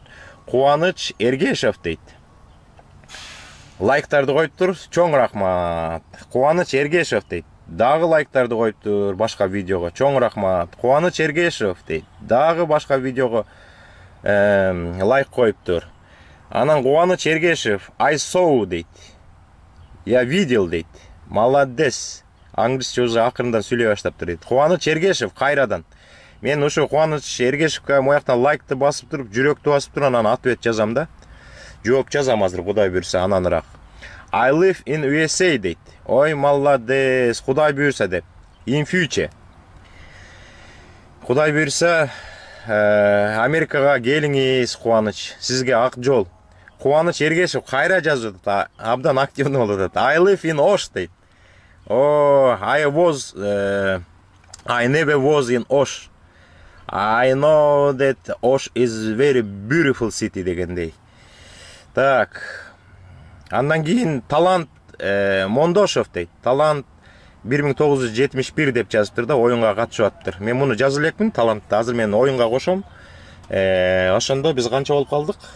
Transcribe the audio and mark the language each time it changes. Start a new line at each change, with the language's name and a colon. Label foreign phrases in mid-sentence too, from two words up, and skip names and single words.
Kyrgyz: Кубаныч Эргешев дейт. Лайктарды коюптур. Чоң рахмат. Кубаныч Эргешев дейт. Дагы лайктарды коюптур башка видеого. Чоң рахмат. Кубаныч Эргешев дейт. Дагы башка видеого лайк коюптур. Анан Кубаныч Эргешев
English: I saw
Kyrgyz: дейт.
Russian: Я видел дейт. Молодец.
Kyrgyz: Англисче уже акырындан сүйлөй баштаптыр дейт. Кубаныч Эргешев кайрадан. Мен ушу Кубаныч Эргешевке мояктан лайкты басып туруп, жүрөктү басып туруп, анан ответ жазам да. Жооп жазам азыр, Кудай буйрса, ананыраак.
English: I live in USA дейт.
Kyrgyz: Ой, молодец, Кудай буйрса деп.
English: In future.
Kyrgyz: Кудай буйрса, Америкага келиңиз, Кубаныч. Сизге ак жол. Кубаныч Эргешев кайра жазып атат, абдан активный болуп атат.
English: I live in Osh дейт. Oh, I never was in Osh. I know that Osh is very beautiful city дегендей.
Kyrgyz: Так. Андан кийин Талант Мондошев дейт. Талант 1971 деп жазыптыр да, оюнга катышып аттыр. Мен муну жазып элекмин, Талантты. Азыр мен оюнга кошом. Ошондо биз канча болуп калдык?